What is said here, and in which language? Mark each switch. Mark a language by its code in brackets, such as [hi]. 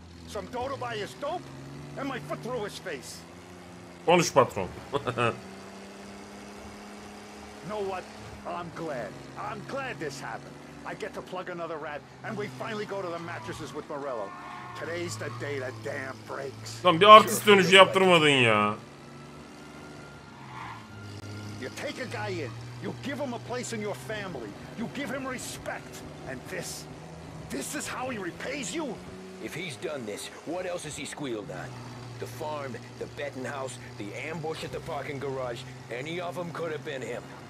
[en] Some dough to buy his dope? And my foot through his face. [tr] Konuş patron. [en] Know what? I'm glad. I'm glad this happened. I get to plug another rat, and we finally go to the mattresses with Morello. Today's the day the dam breaks. [tr] Lan bir artist dönüşü yaptırmadın ya. [en] You take a guy in, you give him a place in your family, you give him respect, and this is how he repays you? If he's done this, what else has he squealed on? The farm, the betting house, the ambush at the parking garage, any of them could have been him.